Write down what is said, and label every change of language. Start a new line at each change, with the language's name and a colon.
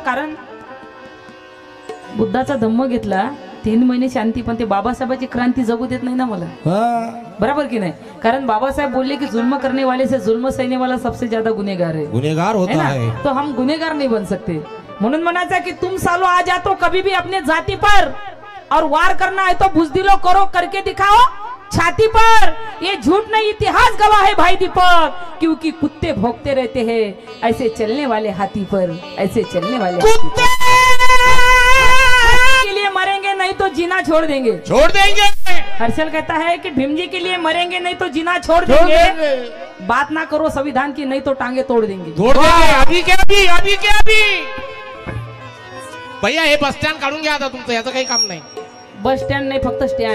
Marathi: कारण बुद्धाचा धम्म घेतला 3 महिने शांती, पण ते बाबासाहेबाची क्रांती जगू देत नाही ना मला, बराबर की नाही? कारण बाबासाहेब बोलले कि
Hindi: जुल्म करने वाले से जुल्म सहने वाला सबसे ज्यादा गुनेगार है, गुनेगार होता है। तो हम गुनेगार नहीं बन सकते।
Marathi: म्हणून म्हणायचं कि
Hindi: तुम सालों आ जाते हो कभी भी अपने जाति पर, और वार करना है तो बुजदिलो करो, करके दिखाओ छाती पर। ये झूठ नहीं, इतिहास गवाह है भाई दीपक, क्योंकि कुत्ते भौंकते रहते हैं ऐसे चलने वाले हाथी पर, ऐसे चलने वाले हाथी पर। के लिए मरेंगे नहीं तो जीना छोड़ देंगे, छोड़ देंगे। हर्षल कहता है कि भीम जी के लिए मरेंगे नहीं तो जीना छोड़ देंगे। बात ना करो संविधान की, नहीं तो टांगे तोड़ देंगे। तोड़ देंगे, अभी के अभी, अभी के अभी।
Marathi: भैया हे बस स्टँड काढून घ्या आता तुमचं, याचं काही काम नाही। बस स्टँड नाही, फक्त स्टँड